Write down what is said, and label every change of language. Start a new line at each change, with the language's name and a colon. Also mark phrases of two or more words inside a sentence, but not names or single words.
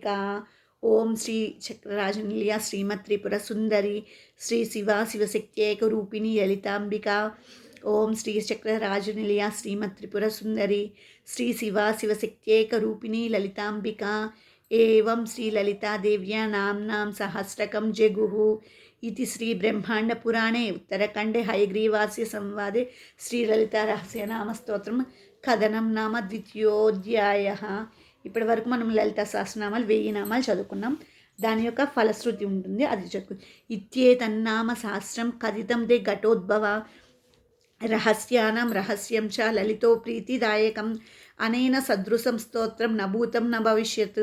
Sanskrit: ఓం శ్రీ చక్రరాజనిలయ శ్రీమత్ త్రిపుర సుందరి శ్రీ శివ శివశక్తేక రూపిణి లలితాంబిక ఓం శ్రీ చక్రరాజనిలయ శ్రీమత్ త్రిపుర సుందరి శ్రీ శివ శివశక్తేక రూపిణి లలితాంబిక ఏవం శ్రీ లలితాదేవ్యా నామ్నాం సహస్రకం జగుః इति श्री ब्रह्मांड पुराणे उत्तरखंडे हयग्रीवास्य संवादे श्री ललिता रहस्य नाम स्तोत्रम కథనం నామ ద్వితీయోధ్యాయః.
Telugu: ఇప్పటి వరకు మనం లలిత సహస్రనామాలు 1000 నామాలు చదువుకున్నాం. దాని యొక్క ఫలశ్రుతి ఉంటుంది, అది చదువు.
Sanskrit: ఇత్యేతన్నామ సహస్రం కథితం దే ఘటోద్భవ రహస్యానాం రహస్యం చ లలితో ప్రీతిదాయకం అనేన సదృశం స్తోత్రం నభూతం న భవిష్యత్.